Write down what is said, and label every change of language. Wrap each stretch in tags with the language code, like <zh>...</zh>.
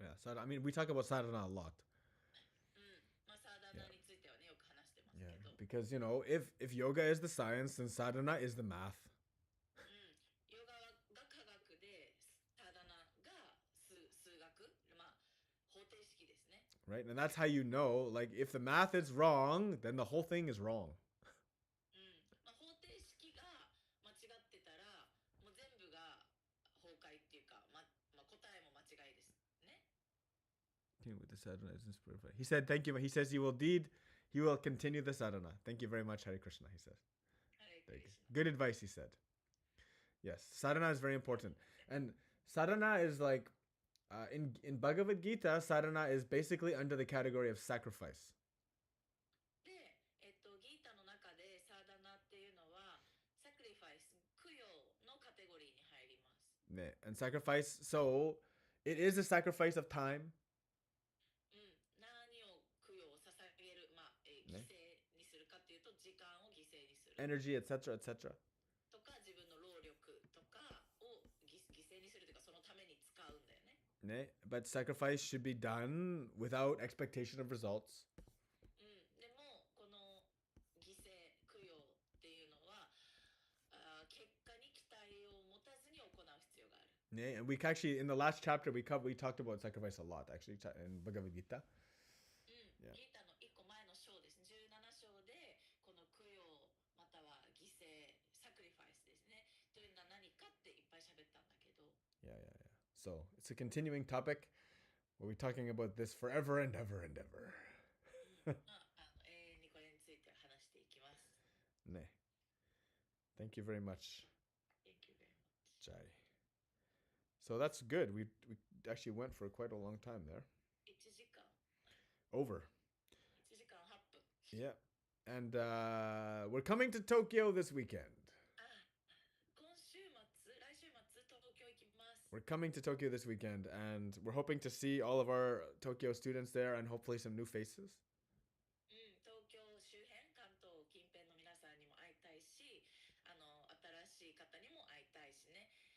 <en>Yeah, sadhana. I mean, we talk about sadhana a lot.</en> <ja>サーダナについてはね、よく話してますけ</ja> <en>Yeah,</en> <ja>ど。</ja> <en>because if yoga is the science, then sadhana is the math.</en> <ja>ヨガが科学で、サーダナが数学、方程式ですね。</ja> <en>Right, and that's how you know. Like, if the math is wrong, then the whole thing is wrong.</en> <ja>方程式が間違ってたら、もう全部が崩壊っていうか、答えも間違いですね。</ja> <en>With the sadhana isn't purified. He said, "Thank you." He says, "You will deed. He will continue the sadhana." Thank you very much, Hare Krishna. He says, Hare Krishna. "Good advice." He said, "Yes, sadhana is very important, and sadhana is like in Bhagavad Gita. Sadhana is basically under the category of sacrifice."</en> <ja>で、ギータの中でサーダナっていうのは、サクリファイス、供養のカテゴリーに入ります。</ja> <en>And sacrifice. So it is a sacrifice of time.</en> <ja>何を供養を捧げる、犠牲にするかっていうと、時間を犠牲にする。</ja> <en>Energy, etc., etc.</en> <ja>とか、自分の労力とかを犠牲にするというか、そのために使うんだよね。</ja> <en>But sacrifice should be done without expectation of results.</en> <ja>でもこの犠牲供養っていうのは結果に期待を持たずに行う必要がある。</ja> <en>And we actually in the last chapter we talked about sacrifice a lot actually in Bhagavad Gita.</en> <ja>ギータの1個前の章ですね。17章でこの供養または犠牲サクリファイスですね。というのは何かっていっぱい喋ったんだけど。</ja> <en>Yeah. So it's a continuing topic. We'll be talking about this forever and ever and ever.</en> <ja>永遠にこれについて話していきます。</ja> <en>Thank you very much. Thank you very much. Jai. So that's good. We actually went for quite a long time there.</en> <ja>1時間</ja> <en>Over.</en> <ja>1時間8分</ja> <en>Yeah. And we're coming to Tokyo this weekend.</en> <ja>今週末、来週末、東京行きます。</ja> <en>We're coming to Tokyo this weekend, and we're hoping to see all of our Tokyo students there and hopefully some new faces.</en> <ja>東京周辺、関東近辺の皆さんにも会いたいし、新しい方にも会いたいしね。</ja>